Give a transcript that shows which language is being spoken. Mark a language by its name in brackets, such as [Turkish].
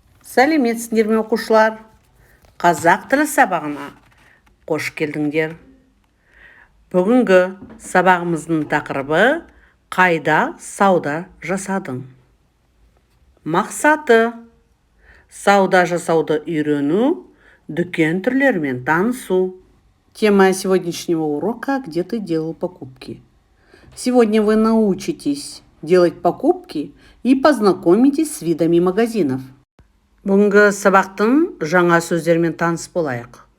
[Kazakh] Сәлеметсіңдер ме оқушылар? Қазақ тілі сабағына қош келдіңдер. Бүгінгі сабағымыздың тақырыбы қайда сауда жасадың? Мақсаты сауда жасауды үйрену, дүкен түрлерімен танысу. [Russian] Тема сегодняшнего урока «Где ты делал покупки?». Сегодня вы научитесь делать покупки и познакомитесь с видами магазинов. [Kazakh] Бүгінгі сабақтың жаңа сөздермен таныс болайық.